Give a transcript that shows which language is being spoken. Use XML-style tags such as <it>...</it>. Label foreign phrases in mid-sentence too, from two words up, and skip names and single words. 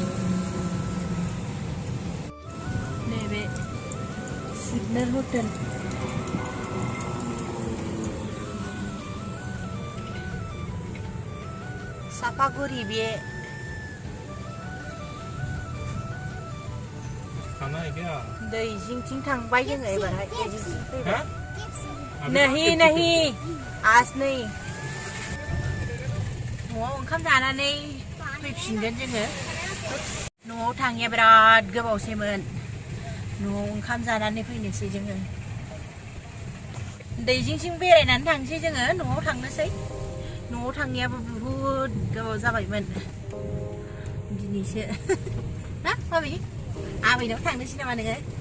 <brx>नैबे सिगनेल हटेल सापागुरि बे दै जिंथिं थांबाय जोङो एबारहाय</brx> <hi>नहीं नहीं</hi> <brx>आज नै न'आव ओंखाम जानानै फैफिनगोन जोङो न'आव थाङिया बिराद गोबावसैमोन न'आव ओंखाम जानानै फैनोसै जोङो दै जिं बेरायनानै थांसै जोङो न'आव थांनोसै न'आव थांनायाबो बुहुद गोबाव जाबायमोन दिनैसो ना माबि आबैनाव थांनोसै नामा नोङो</brx>